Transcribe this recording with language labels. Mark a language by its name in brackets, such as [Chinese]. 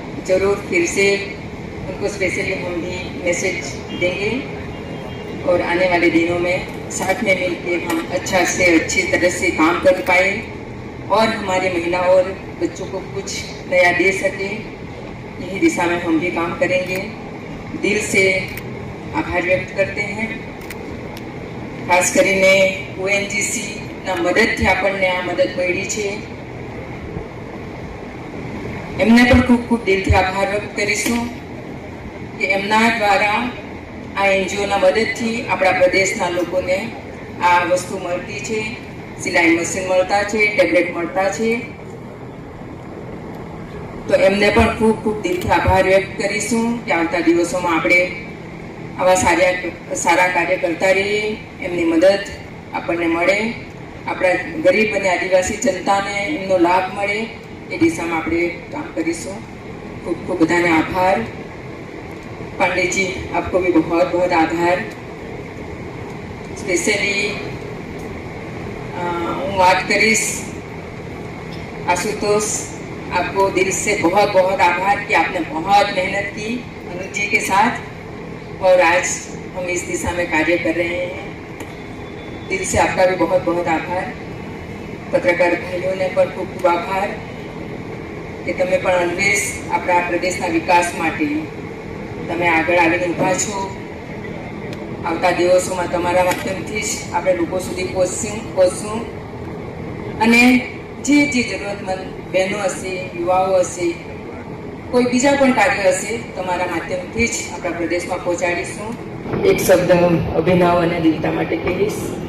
[Hindi] जरूर फिर से उनको स्पेशली हम भी मैसेज देंगे और आने वाले दिनों में साथ में मिलकर हम अच्छा से अच्छी तरह से काम कर पाए और हमारी महिलाओं और बच्चों को कुछ नया दे सके. यही दिशा में हम भी काम करेंगे. दिल से आभार व्यक्त करते हैं. [Gujarati] खास કરીને ઓએનજીસી ના મદદથી આપણને આ મદદ મળી છે, એમને પણ ખૂબ ખૂબ દિલથી આભાર વ્યક્ત કરીશું કે એમના દ્વારા આ એનજીઓના મદદથી આપણા પ્રદેશના લોકોને આ વસ્તુ મળતી છે. સિલાઈ મશીન મળતા છે, ટેબ્લેટ મળતા છે, તો એમને પણ ખૂબ ખૂબ દિલથી આભાર વ્યક્ત કરીશું કે આવતા દિવસોમાં આપણે આવા સારા કાર્ય કરતા રહીએ, એમની મદદ આપણને મળે, આપણા ગરીબ અને આદિવાસી જનતાને એમનો લાભ મળે એ દિશામાં આપણે કામ કરીશું. ખૂબ ખૂબ બધાને આભાર. [Hindi] पांडे जी, आपको भी बहुत बहुत आभार. स्पेशली [Gujarati] हूँ बात करीश [Hindi] आशुतोष, आपको दिल से बहुत बहुत आभार कि आपने बहुत मेहनत की अनुज जी के साथ और आज हम इस दिशा में कार्य कर रहे हैं. दिल से आपका भी बहुत बहुत आभार. [Gujarati] पत्रकार भाइयों ने पण खूब खूब आभार कि तमे पण ऑलवेज આપણા પ્રદેશના વિકાસ માટે તમે આગળ આવીને ઊભા છો. આવતા દિવસોમાં તમારા માધ્યમથી જ આપણે લોકો સુધી પહોંચશું અને જે જે જરૂરતમંદ બહેનો હશે, યુવાઓ હશે, કોઈ બીજા પણ કાર્ય હશે, તમારા માધ્યમથી જ આપણા પ્રદેશમાં પહોંચાડીશું. એક શબ્દ અભિનવ અને દિલતા માટે કહીશ.